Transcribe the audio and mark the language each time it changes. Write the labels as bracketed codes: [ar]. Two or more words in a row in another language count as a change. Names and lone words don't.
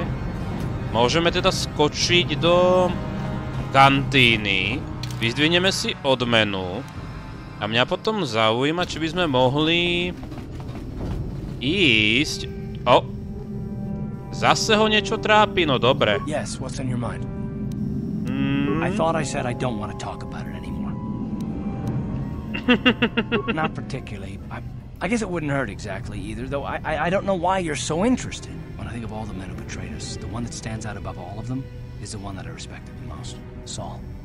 [sk] Môžeme teda skočiť do kantíny. Vyzdvihneme si odmenu. A mňa potom zaujíma, či by sme mohli ísť... Zase ho niečo trápi, no dobre. [en] Yes, what's on your mind? I thought I said I don't want to talk about it anymore. Not particularly. I guess it wouldn't hurt exactly either, though I don't know why you're so interested. When I think of all the men who betrayed us, the one that stands out above all of them is the one that I respected the most, Saul.